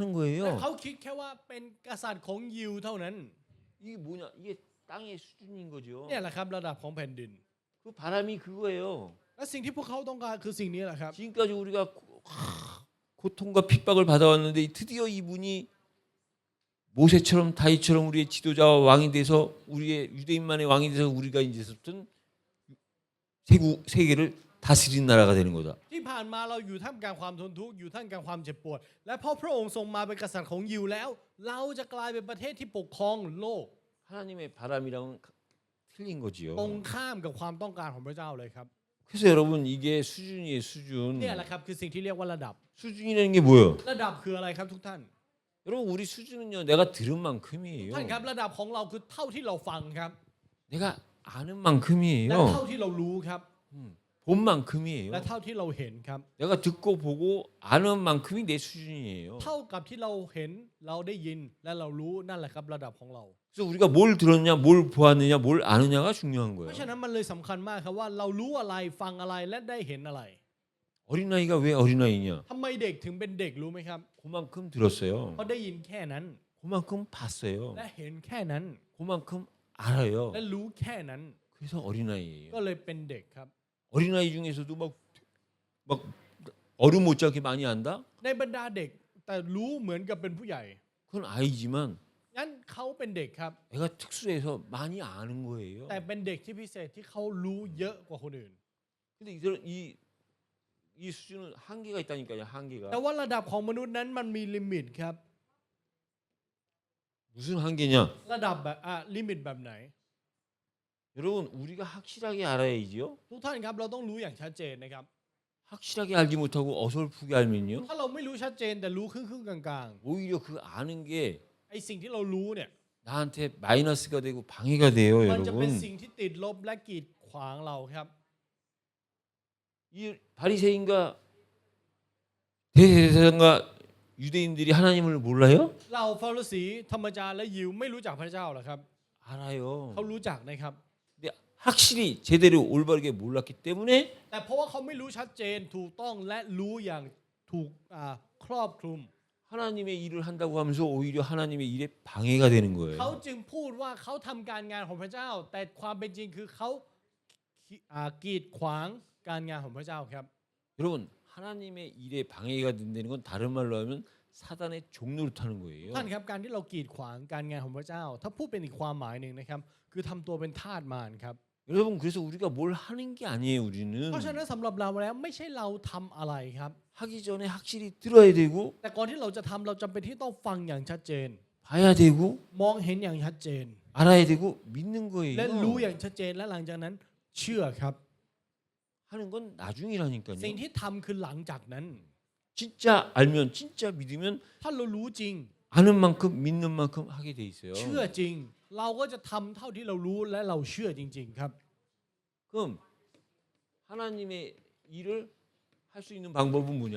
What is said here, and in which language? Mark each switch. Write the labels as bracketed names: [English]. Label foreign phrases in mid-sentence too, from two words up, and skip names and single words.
[Thai] แต่ [Korean] 거예요. [Thai] เขาคิดแค่ว่าเป็นกษัตริย์ของยิวเท่านั้น [Korean] 이게 뭐냐? 이게 땅의 수준인 거죠. [Thai] เนี่ยแหละครับระดับของแผ่นดิน [Korean] 그 바람이 그거예요. [Thai] และสิ่งที่พวกเขาต้องการคือสิ่งนี้แหละครับ [Korean] 지금까지 우리가 고통과 핍박을 받아왔는데 드디어 이분이 모세처럼 다윗처럼 우리의 지도자와 왕이 돼서 우리의 유대인만의 왕이 돼서 우리가 이제부터 세계를 다스리는 나라가 되는 거다. [Thai] ที่ผ่านมาเราอยู่ท่ามกลางความทนทุกข์อยู่ท่ามกลางความเจ็บปวดและพอพระองค์ทรงมาเป็นกษัตริย์ของยิวแล้ว เราจะกลายเป็นประเทศที่ปกครองโลก [Korean] 하나님의 바람이랑은 틀린 거지요. [Thai] ตรงข้ามกับความต้องการของพระเจ้าเลยครับ [Korean] 그래서 여러분 이게 수준이에요, 수준. [Thai] เนี่ยแหละครับคือสิ่งที่เรียกว่าระดับ [Korean] 수준이라는 게 뭐예요? [Thai] ระดับคืออะไรครับทุกท่าน [Korean] 여러분 우리 수준은요, 내가 들은 만큼이에요. [Thai] ท่านครับระดับของเราคือเท่าที่เราฟังครับ [Korean] 내가 아는 [Thai] และ [Korean] 만큼이에요. [Thai] เท่าที่เรารู้ครับ [Korean] 본 만큼이에요. [Thai] และเท่าที่เราเห็นครับ [Korean] 내가 듣고 보고 아는 만큼이 내 수준이에요. [Thai] เท่ากับที่เราเห็นเราได้ยินและเรารู้นั่นแหละครับระดับของเรา [Korean] 그래서 우리가 뭘 들었냐, 뭘 보았느냐, 뭘 아느냐가 중요한 [Thai] เพ [Korean] 거예요. [Thai] ราะฉะนั้นมันเลยสำคัญมากครับว่าเรารู้อะไรฟังอะไรและได้เห็นอะไร [Korean] 어린아이가 왜 어린아이냐? [Thai] ทำไมเด็กถึงเป็นเด็กรู้ไหมครับ [Korean] 그만큼 들었어요. [Thai] เพราะได้ยินแค่นั้น [Korean] 그만큼 봤어요. [Thai] และเห็นแค่นั้น [Korean] 그만큼 알아요. [Thai] และรู้แค่นั้น [Korean] 그래서 어린아이예요. [Thai] ก็เลยเป็นเด็กครับ [Korean] 어린아이 중에서도 막 어른 못지않게 많이 안다? [Thai] ในบรรดาเด็กแต่รู้เหมือนกับเป็นผู้ใหญ่ [Korean] 그건 아이지만 [Thai] งั้นเขาเป็นเด็กครับ [Korean] 애가 특수해서 많이 아는 거예요. [Thai] แต่เป็นเด็กที่พิเศษที่เขารู้เยอะกว่าคนอื่น [Korean] 근데 이 수준은 한계가 있다니까요. 한계가. [Thai] แต่ว่าระดับของมนุษย์นั้นมันมีลิมิตครับ [Korean] 무슨 한계냐? [Thai] ระดับแบบลิมิตแบบไหน [Korean] 여러분 우리가 확실하게 알아야지요. [Thai] ทุกท่านครับเราต้องรู้อย่างชัดเจนนะครับ [Korean] 확실하게 알지 못하고 어설프게 알면요. [Thai] ถ้าเราไม่รู้ชัดเจนแต่รู้ครึ่งๆกลาง [Korean] 오히려 그 아는 게 [Thai] ๆไอ้สิ่งที่เรารู้เนี่ย [Korean] 나한테 마이너스가 되고 방해가 돼요, [Thai] มันจะเป็น [Korean] 여러분. [Thai] สิ่งที่ติดลบและกีดขวางเราครับ [Korean] 이 바리새인과 대제사장과 유대인들이 하나님을 몰라요? [Thai] เราฟาริสีธรรมจารย์และยิวไม่รู้จักพระเจ้าหรอครับ [Korean] 알아요. [Thai] เขารู้จักนะครับ [Korean] 근데 확실히 제대로 올바르게 몰랐기 때문에 [Thai] แต่เพราะว่าเขาไม่รู้ชัดเจนถูกต้องและรู้อย่างถูกครอบคลุม [Korean] 하나님의 일을 한다고 하면서 오히려 하나님의 일에 방해가 되는 [Thai] เขา [Korean] 거예요. [Thai] จึงพูดว่าเขาทำการงานของพระเจ้า แต่ความเป็นจริงคือเขากีดขวางการงานของพระเจ้าครับ [Korean] 여러분 하나님의 일에 방해가 된다는 건 다른 말로 하면 사단의 종노릇하는 거예요. [Thai] ท่านครับการที่เรากีดขวางการงานของพระเจ้า ถ้าพูดเป็นอีกความหมายหนึ่งนะครับคือทำตัวเป็นทาสมารครับ [Korean] 여러분 그래서 우리가 뭘 하는 게 아니에요. 우리는 [Thai] เพราะฉะนั้นสำหรับเราแล้วไม่ใช่เราทำอะไรครับ [Korean] 하기 전에 확실히 들어야 되고 [Thai] แต่ก่อนที่เราจะทำเราจำเป็นที่ต้องฟังอย่างชัดเจน [Korean] 봐야 되고 [Thai] มองเห็นอย่างชัดเจน [Korean] 알아야 되고 믿는 [Thai] และรู้ [Korean] 거예요. [Thai] อย่างชัดเจนและหลังจากนั้นเชื่อครับ [Korean] 하는 건 나중이라니까요. [Thai] สิ่งที่ทำคือหลังจากนั้น [Korean] 진짜 알면 진짜 믿으면 [Thai] ถ้าเรารู้จริง [Korean] 아는 만큼 믿는 만큼 하게 돼 있어요. [Thai] เชื่อจริง เราก็จะทำเท่าที่เรารู้และเราเชื่อจริง ๆ ครับ [Korean] 그럼 하나님의 일을 할 수 있는 방법은 뭐냐?